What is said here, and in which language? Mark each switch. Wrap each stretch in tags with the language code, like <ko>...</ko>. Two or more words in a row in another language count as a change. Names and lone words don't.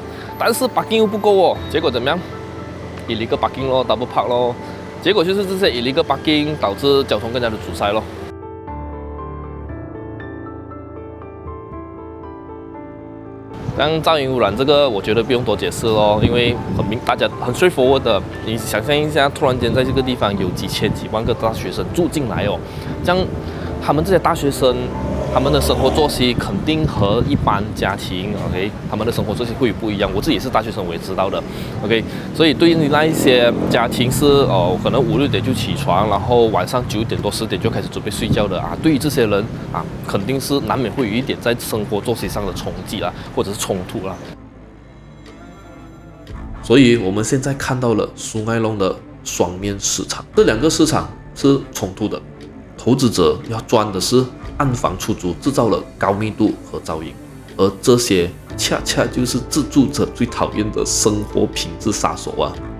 <zh>但是 parking 又不夠哦，結果怎麼樣？</zh> <en>illegal parking</en> <zh>咯 ，</zh> <en>double park</en> <zh>咯，結果就是這些</zh> <en>illegal parking</en> <zh>導致交通更加的阻塞咯。像噪音污染這個，我覺得不用多解釋咯，因為大家很 straightforward的。你想象一下，突然間在這個地方有幾千幾萬個大學生住進來哦，這樣他們這些大學生，他們的生活作息肯定和一般家庭 ，OK， 他們的生活作息會不一樣。我自己也是大學生，我也知道的 ，OK。所以對於那一些家庭是可能5、6點就起床，然後晚上9點多10點就開始準備睡覺的啊，對於這些人啊，肯定是難免會有一點在生活作息上的衝擊啦，或者是衝突啦。所以我們現在看到了蘇艾龍的雙面市場，這兩個市場是衝突的，投資者要賺的是按房出租，製造了高密度和噪音，而這些恰恰就是自住者最討厭的生活品質殺手啊！</zh>